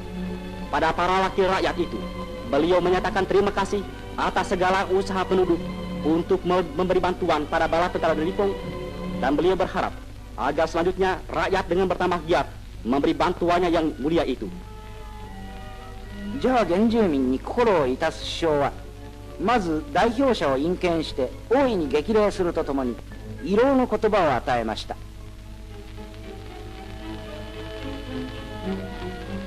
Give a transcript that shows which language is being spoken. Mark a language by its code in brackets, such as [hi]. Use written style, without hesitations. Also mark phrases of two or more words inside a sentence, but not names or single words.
[id] Pada para wakil rakyat itu, beliau menyatakan terima kasih atas segala usaha penduduk untuk memberi bantuan pada bala tentara Nippon, dan beliau berharap agar selanjutnya rakyat dengan bertambah giat memberi bantuannya yang mulia itu. [ja] ジャワ原住民に心を致す首相は、まず代表者を引見して大いに激励するとともに慰労の言葉を与えました。